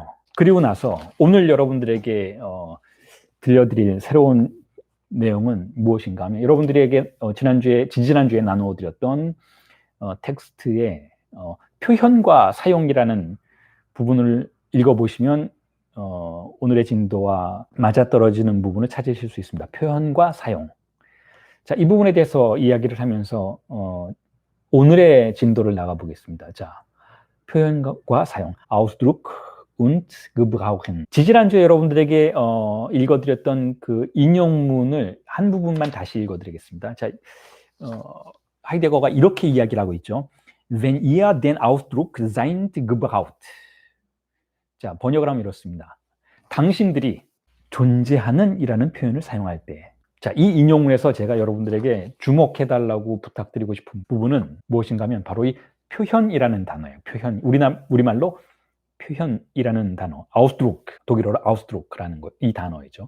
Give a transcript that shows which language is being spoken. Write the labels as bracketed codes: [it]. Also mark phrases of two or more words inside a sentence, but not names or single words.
[ko] 그리고 나서 오늘 여러분들에게 들려드릴 새로운 내용은 무엇인가 하면, 여러분들에게 지지난주에 나누어드렸던 텍스트의 표현과 사용이라는 부분을 읽어보시면 오늘의 진도와 맞아떨어지는 부분을 찾으실 수 있습니다. 표현과 사용. 자, 이 부분에 대해서 이야기를 하면서 오늘의 진도를 나가보겠습니다. 자, 표현과 사용. [de] Ausdruck und Gebrauchen. [ko] 지지난주에 여러분들에게 읽어드렸던 그 인용문을 한 부분만 다시 읽어드리겠습니다. 자, 하이데거가 이렇게 이야기를 하고 있죠. [de] Wenn ihr den Ausdruck seid gebraucht. [ko] 자, 번역을 하면 이렇습니다. 당신들이 존재하는 이라는 표현을 사용할 때, 자, 이 인용문에서 제가 여러분들에게 주목해달라고 부탁드리고 싶은 부분은 무엇인가 하면 바로 이 표현이라는 단어예요. 표현, 우리말로 표현이라는 단어, 아우스드루크, 독일어로 아우스드루크라는 것, 이 단어이죠.